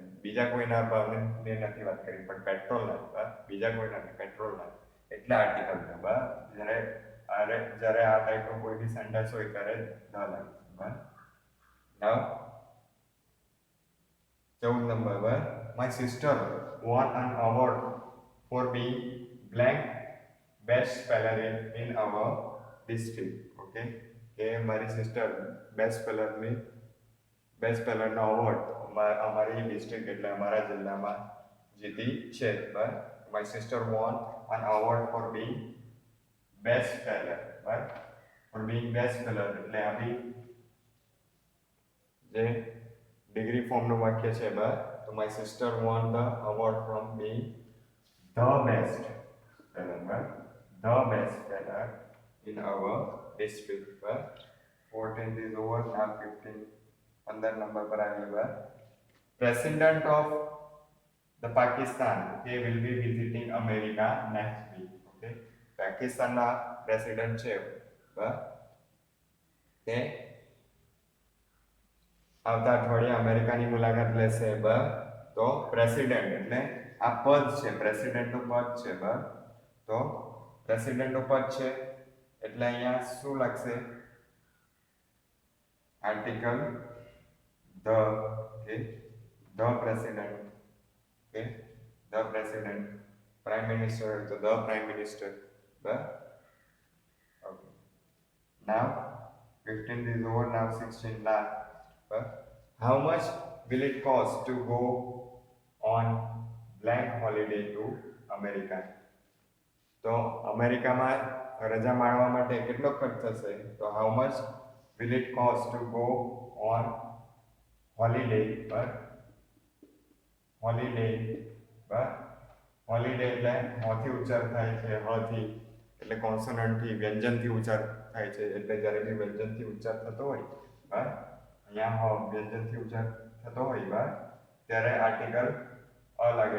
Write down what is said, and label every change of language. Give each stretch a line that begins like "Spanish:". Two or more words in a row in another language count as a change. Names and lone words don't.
Gujarati: બીજા કોઈના ભાવને નથી વાત કરી, પણ પેટ્રોલના, બીજા કોઈના નહીં, પેટ્રોલના. એટલે આર્ટિકલ ધ. બરાબર, જ્યારે આ ટાઈપનો કોઈ બી સેન્ટેન્સ હોય ત્યારે ધ લાગે. બરાબર, નાવ 14 નંબર.
English: બરાબર, my sister won an award for being blank best speller in our district.
Gujarati: ઓકે, કે મારી સિસ્ટર
English: best speller નો
Gujarati: અવોર્ડ અમારી ડિસ્ટ્રિક્ટ એટલે અમારા જિલ્લામાં જીતી છે.
English: બરાબર, my sister won an award for being best speller.
Gujarati: બરાબર,
English: for being best speller
Gujarati: એટલે આ બી જે
English: degree form નું
Gujarati: વાક્ય છે. બરાબર, તો
English: my sister won the award from being the best speller. બરાબર, the best speller in our district. But 14th is over. Now 15 15
Gujarati: નંબર પર આવી ગયો.
English: president of the Pakistan he will be visiting America next week.
Gujarati: ઓકે, પાકિસ્તાનના પ્રેસિડેન્ટ છે તે આવતા અઠવાડિયે અમેરિકાની મુલાકાત લેશે. તો પ્રેસિડેન્ટ એટલે આ પદ છે, પ્રેસિડેન્ટનું પદ છે. તો પ્રેસિડેન્ટનું પદ છે એટલે અહીંયા શું લાગશે?
English: article the president. okay, the president. prime minister તો the prime minister. ઓકે, now 15 is over, now 16 last. How much will it cost to go on blank holiday to America?
Gujarati: તો અમેરિકામાં રજા માણવા માટે કેટલો ખર્ચ થશે? તો
English: how much will it cost to go on holiday?
Gujarati: હોલિડે એટલે હોથી ઉચ્ચાર થાય છે, હથી એટલે કોન્સોનન્ટથી વ્યંજનથી ઉચ્ચાર થાય છે. એટલે જ્યારે બી વ્યંજનથી ઉચ્ચાર થતો હોય અહીંયા વ્યંજનથી ઉચ્ચાર થતો હોય ત્યારે આર્ટિકલ અ લાગે.